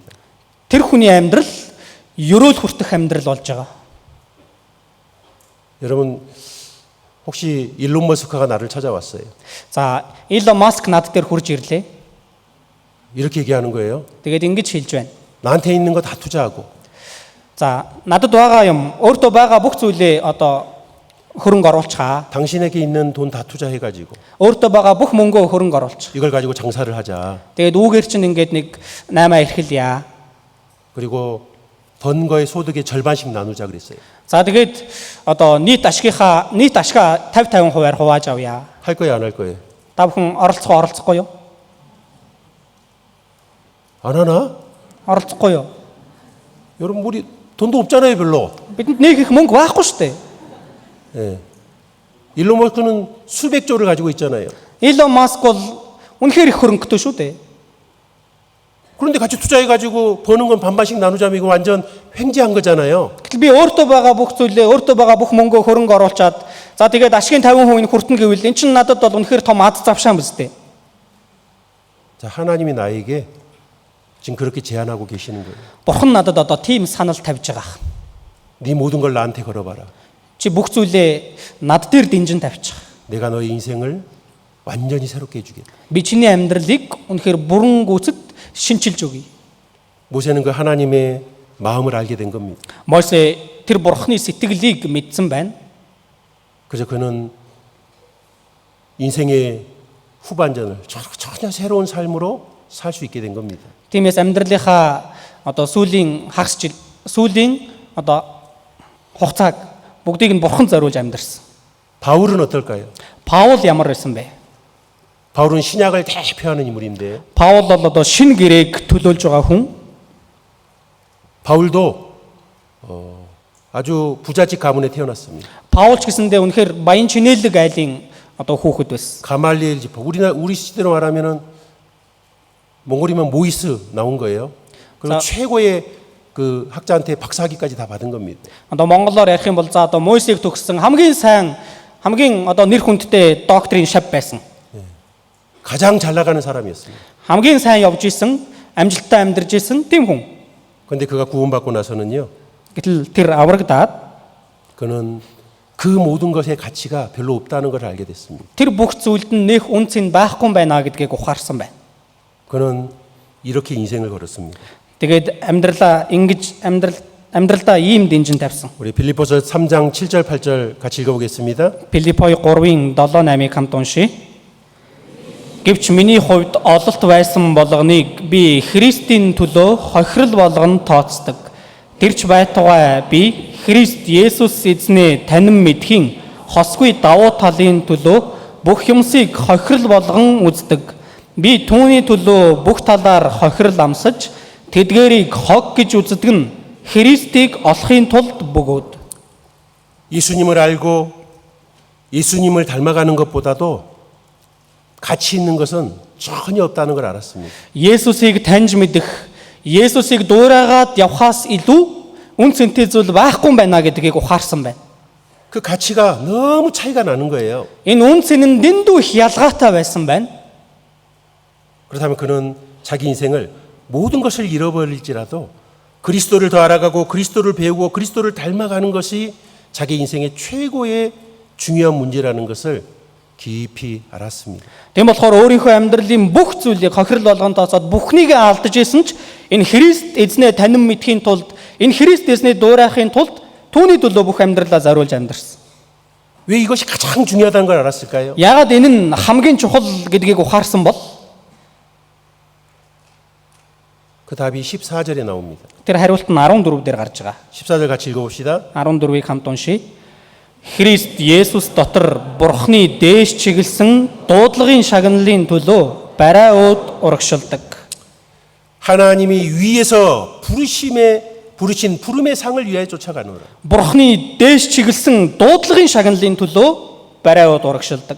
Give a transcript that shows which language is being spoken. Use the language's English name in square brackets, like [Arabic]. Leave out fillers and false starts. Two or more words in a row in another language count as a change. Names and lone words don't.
[Mongolian] Тэр хүний амьдрал ёроол хүртэх амьдрал болж байгаа. [Korean] 여러분 혹시 일론 머스크가 나를 찾아왔어요. [Mongolian] За, Илон Маск над дээр хурж ирлээ. [Korean] 이렇게 얘기하는 거예요. [Mongolian] Тэгээд ингэж хэлж байна. [Korean] 나한테 있는 거 다 투자하고 [Mongolian] За, надад байгаа юм, өөртөө байгаа бүх зүйлээ одоо хөрөнгө оруулцгаа. [Korean] 당신에게 있는 돈 다 투자해가지고 [Mongolian] Өөртөө байгаа бүх мөнгөө хөрөнгө оруулч. [Korean] 이걸 가지고 장사를 하자. [Mongolian] Тэгээд үүгээр чинь ингээд нэг 8 эрхэлье. [Korean] 그리고 번 거의 소득의 절반씩 나누자 그랬어요. [Mongolian] За тэгээд одоо нийт ашгаа 50-50% хувааж авъя. [Korean] 할 거예요, 안 할 거예요? [Mongolian] Та бүхэн оролцохгүй юу? [Korean] 안 하나? [Mongolian] Оролцохгүй юу? [Korean] 여러분 우리 돈도 없잖아요, 별로. [Mongolian] Бидэнд нэг их мөнгө байхгүй шүү дээ. [Korean] 예. 일론 머스크는 수백 조를 가지고 있잖아요. [Mongolian] Илон Маск бол үнэхээр их хөрөнгөтэй шүү дээ. [Korean] 그런데 같이 투자해가지고 버는 건 반반씩 나누자면 이거 완전 횡재한 거잖아요. [Mongolian] Гэтэл би өөртөө байгаа бүх зүйлээ, өөртөө байгаа бүх мөнгөө хөрөнгө оруулчаад за тэгээд ашигын 50% нь хүртэн гэвэл эн чинь надад бол үнэхээр том ад завшаан биз дээ. [Korean] 자, 하나님이 나에게 지금 그렇게 제안하고 계시는 거예요. [Mongolian] Бурхан надад одоо тийм санал тавьж байгаа. [Korean] 네 모든 걸 나한테 걸어봐라. [Mongolian] Чи бүх зүйлээ над дээр дэнжин тавьчих. [Korean] 내가 너의 인생을 완전히 새롭게 해주겠다. [Mongolian] Би чиний амьдралыг үнэхээр бүрэн гүйцэд шинчилж өгье. [Korean] 모세는 그 하나님의 마음을 알게 된 겁니다. [Mongolian] Мосе тэр бурхны сэтгэлийг мэдсэн байна. [Korean] 그래서 그는 인생의 후반전을 전혀 새로운 삶으로 살 수 있게 된 겁니다. [Mongolian] Тиймээс амьдралынхаа одоо сүүлийн хагас жил сүүлийн одоо хугацааг бүгдийг нь бурхан зориулж амьдарсан. [Korean] 바울은 어떨까요? [Mongolian] Паул ямар байсан бэ? [Korean] 바울은 신약을 대표하는 인물인데 [Mongolian] Паул бол одоо шинэ гэрээг төлөөлж байгаа хүн. [Korean] 바울도 아주 부잣집 가문에 태어났습니다. [Mongolian] Паул ч гэсэндээ үнэхээр баян чинээлэг айлын одоо хүүхэд байсан. [Korean] 가말리엘 지파 우리 시대로 말하면은 몽골이면 모이스 나온 거예요. 그리고 자. 최고의 그 학자한테 박사학위까지 다 받은 겁니다. [Mongolian] Одоо монголоор ярих юм бол за одоо Мойсег төгссөн хамгийн сайн хамгийн одоо нэр хүндтэй докторийн шав байсан. [Korean] 가장 잘 나가는 사람이었습니다. [Mongolian] хамгийн сайн явж исэн, амжилттай амьдарч исэн тийм хүн. [Korean] 그런데 그가 구원받고 나서는요. [Mongolian] Гэтэл тэр аврагдаад [Korean] 그는 그 모든 것의 가치가 별로 없다는 걸 알게 됐습니다. [Mongolian] тэр бүх зүйлд нь нэх үнц нь байхгүй байна гэдгийг ухаарсан байна. [Korean] 그는 이렇게 인생을 걸었습니다. [Mongolian] Тэгээд амьдралдаа ийм дэнжин тавьсан. [Korean] 우리 빌립보서 3장 7절 8절 같이 읽어보겠습니다. [Mongolian] Филиппой 3-ын 7-8-ыг хамт уншия. Гэвч миний хувьд ололт байсан болгоныг би Христийн төлөө хохирол болгон тооцдог. Тэрч байтугай би Христ Есүс эзнээ танин мэдхийн хосгүй давуу талын төлөө бүх юмсыг хохирол болгон үздэг. Би түүний төлөө бүх талаар хохирол амсаж тэдгээрийг хог гэж үздэг нь Христийг олохын тулд бөгөөд. [Korean] 예수님을 알고 예수님을 닮아가는 것보다도 가치 있는 것은 전혀 없다는 걸 알았습니다. [Mongolian] Есүсийг таньж мэдэх, Есүсийг дуурайгаад явхаас илүү үн цэнтэй зүйл байхгүй байна гэдгийг ухаарсан байна. [Korean] 그 가치가 너무 차이가 나는 거예요. [Mongolian] Энэ үн цэн нь дэндүү их ялгаатай байсан байна. [Korean] 그렇다면 그는 자기 인생을 모든 것을 잃어버릴지라도 그리스도를 더 알아가고 그리스도를 배우고 그리스도를 닮아가는 것이 자기 인생의 최고의 중요한 문제라는 것을 깊이 알았습니다. [Mongolian] Тийм болохоор өөрийнхөө амьдралын бүх зүйлийг хохирол болгон тооцоод бүхнийг алдаж исэн ч энэ Христ эзнээ танин мэдхийн тулд энэ Христ эзнээ дуурайхын тулд түүний төлөө бүх амьдралаа зориулж амьдарсан. [Korean] 왜 이것이 가장 중요하다는 걸 알았을까요? [Mongolian] Яагаад энэ нь хамгийн чухал гэдгийг ухаарсан бол [Korean] 그 답이 14절에 나옵니다. [Mongolian] тэр хариулт нь 14 дээр гарч байгаа. [Korean] 14절 같이 읽어봅시다. [Mongolian] 14-ыг хамт уншия. Христ Есүс дотор Бурхны дээш чиглэсэн дуудлагын шагналын төлөө барай өөд урагшилдаг. [Korean] 하나님이 위에서 부르신 부름의 상을 위하여 쫓아가노라. [Mongolian] Бурхны дээш чиглэсэн дуудлагын шагналын төлөө барай өөд урагшилдаг.